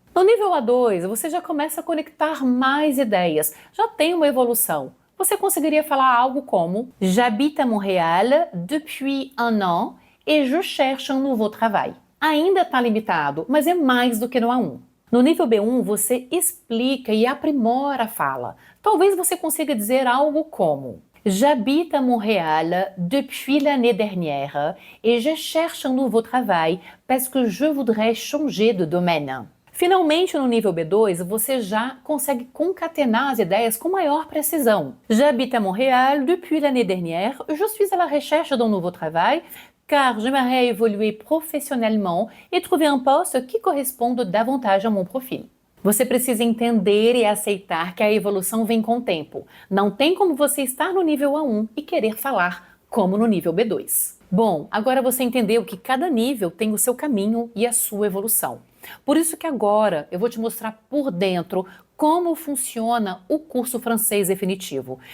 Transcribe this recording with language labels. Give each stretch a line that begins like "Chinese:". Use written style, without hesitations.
Portuguese: No nível A2, você já começa a conectar mais ideias, já tem uma evolução. Você conseguiria falar algo como:
French: j'habite à Montréal depuis 1 an et je cherche un nouveau travail.
Portuguese: Ainda está limitado, mas é mais do que no A1. No nível B1, você explica e aprimora a fala. Talvez você consiga dizer algo como:
French: j'habite à Montréal depuis l'année dernière et je cherche un nouveau travail parce que je voudrais changer de domaine.
Portuguese: Finalmente, no nível B2, você já consegue concatenar as ideias com maior precisão.
French: J'habite à Montréal depuis l'année dernière, je suis à la recherche d'un nouveau travail car j'aimerais évoluer professionnellement et trouver un poste qui corresponde davantage a mon profil.
Portuguese: Você precisa entender e aceitar que a evolução vem com o tempo. Não tem como você estar no nível A1 e querer falar como no nível B2. Bom, agora você entendeu que cada nível tem o seu caminho e a sua evolução. Por isso que agora eu vou te mostrar por dentro como funciona o curso francês definitivo.